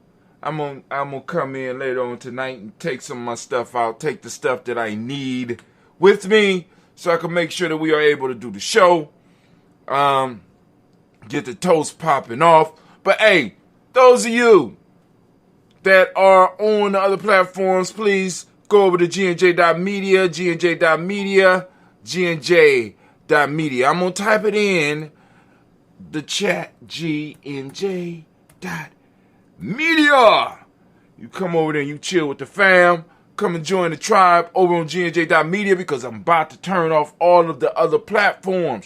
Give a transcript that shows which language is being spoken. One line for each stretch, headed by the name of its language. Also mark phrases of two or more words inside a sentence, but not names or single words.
English: I'm gonna come in later on tonight and take some of my stuff out, take the stuff that I need with me so I can make sure that we are able to do the show. Get the toast popping off. But hey, those of you that are on the other platforms, please go over to gnj.media, gnj.media, gnj.media. I'm going to type it in the chat, gnj.media. You come over there and you chill with the fam. Come and join the tribe over on gnj.media because I'm about to turn off all of the other platforms.